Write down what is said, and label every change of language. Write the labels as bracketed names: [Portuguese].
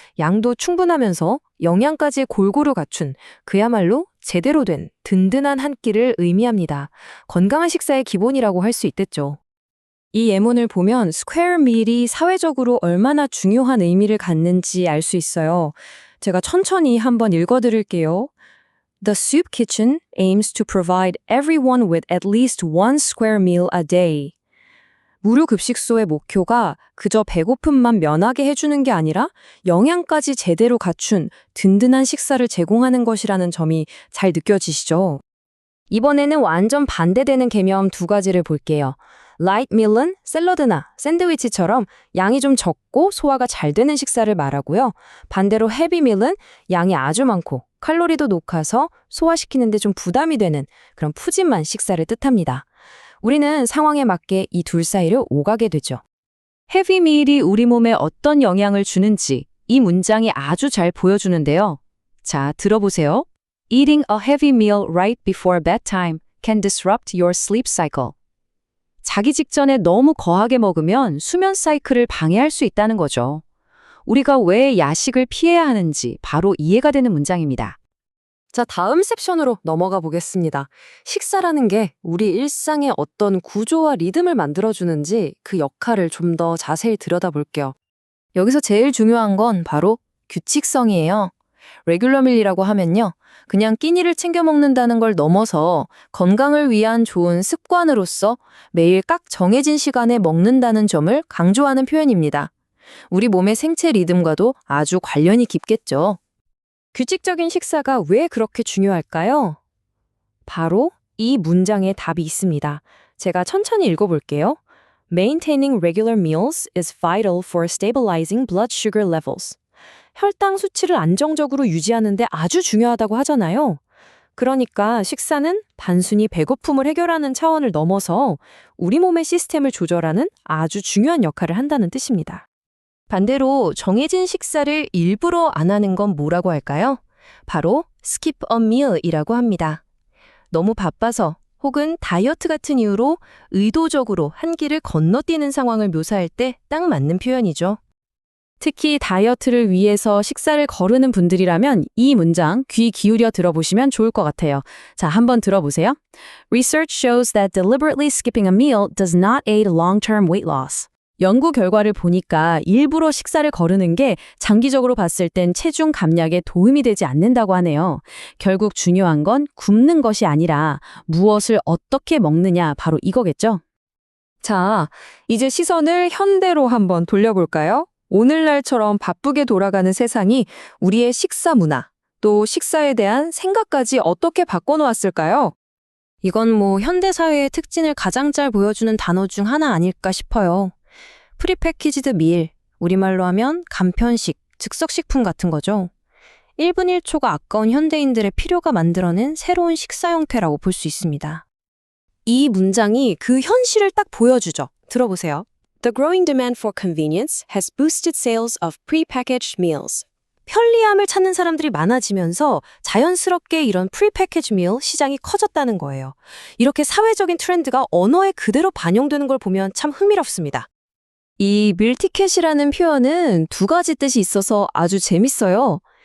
[Korean] 양도 충분하면서 영양까지 골고루 갖춘 그야말로 제대로 된 든든한 한 끼를 의미합니다. 건강한 식사의 기본이라고 할 수 있겠죠. 이 예문을 보면 스퀘어 밀이 사회적으로 얼마나 중요한 의미를 갖는지 알 수 있어요. 제가 천천히 한번 읽어드릴게요. [English] The soup kitchen aims to provide everyone with at least one square meal a day. [Korean] 무료급식소의 목표가 그저 배고픔만 면하게 해주는 게 아니라 영양까지 제대로 갖춘 든든한 식사를 제공하는 것이라는 점이 잘 느껴지시죠? 이번에는 완전 반대되는 개념 2가지를 볼게요. 라이트 밀은 샐러드나 샌드위치처럼 양이 좀 적고 소화가 잘 되는 식사를 말하고요. 반대로 헤비 밀은 양이 아주 많고 칼로리도 높아서 소화시키는데 좀 부담이 되는 그런 푸짐한 식사를 뜻합니다. 우리는 상황에 맞게 이 둘 사이를 오가게 되죠. 헤비 밀이 우리 몸에 어떤 영향을 주는지 이 문장이 아주 잘 보여주는데요. 자, 들어보세요. [English] Eating a heavy meal right before bedtime can disrupt your sleep cycle. [Korean] 자기 직전에 너무 거하게 먹으면 수면 사이클을 방해할 수 있다는 거죠. 우리가 왜 야식을 피해야 하는지 바로 이해가 되는 문장입니다. 자, 다음 섹션으로 넘어가 보겠습니다. 식사라는 게 우리 일상에 어떤 구조와 리듬을 만들어주는지 그 역할을 좀 더 자세히 들여다볼게요. 여기서 제일 중요한 건 바로 규칙성이에요. 레귤러 밀이라고 하면요. 그냥 끼니를 챙겨 먹는다는 걸 넘어서 건강을 위한 좋은 습관으로서 매일 딱 정해진 시간에 먹는다는 점을 강조하는 표현입니다. 우리 몸의 생체 리듬과도 아주 관련이 깊겠죠. 규칙적인 식사가 왜 그렇게 중요할까요? 바로 이 문장에 답이 있습니다. 제가 천천히 읽어볼게요. [English] Maintaining regular meals is vital for stabilizing blood sugar levels. [Korean] 혈당 수치를 안정적으로 유지하는 데 아주 중요하다고 하잖아요. 그러니까 식사는 단순히 배고픔을 해결하는 차원을 넘어서 우리 몸의 시스템을 조절하는 아주 중요한 역할을 한다는 뜻입니다. 반대로 정해진 식사를 일부러 안 하는 건 뭐라고 할까요? 바로 [English] skip a meal [Korean] 이라고 합니다. 너무 바빠서 혹은 다이어트 같은 이유로 의도적으로 한 끼를 건너뛰는 상황을 묘사할 때 딱 맞는 표현이죠. 특히 다이어트를 위해서 식사를 거르는 분들이라면 이 문장 귀 기울여 들어보시면 좋을 것 같아요. 자, 한번 들어보세요. [English] Research shows that deliberately skipping a meal does not aid long-term weight loss. [Korean] 연구 결과를 보니까 일부러 식사를 거르는 게 장기적으로 봤을 땐 체중 감량에 도움이 되지 않는다고 하네요. 결국 중요한 건 굶는 것이 아니라 무엇을 어떻게 먹느냐, 바로 이거겠죠? 자, 이제 시선을 현대로 한번 돌려볼까요? 오늘날처럼 바쁘게 돌아가는 세상이 우리의 식사 문화, 또 식사에 대한 생각까지 어떻게 바꿔놓았을까요? 이건 뭐 현대사회의 특징을 가장 잘 보여주는 단어 중 하나 아닐까 싶어요. 프리패키지드 밀, 우리말로 하면 간편식, 즉석식품 같은 거죠. 1분 1초가 아까운 현대인들의 필요가 만들어낸 새로운 식사 형태라고 볼 수 있습니다. 이 문장이 그 현실을 딱 보여주죠. 들어보세요. [English] The growing demand for convenience has boosted sales of prepackaged meals. [Korean] 편리함을 찾는 사람들이 많아지면서 자연스럽게 이런 프리패키지 밀 시장이 커졌다는 거예요. 이렇게 사회적인 트렌드가 언어에 그대로 반영되는 걸 보면 참 흥미롭습니다. 이 밀티켓이라는 표현은 두 가지 뜻이 있어서 아주 재밌어요.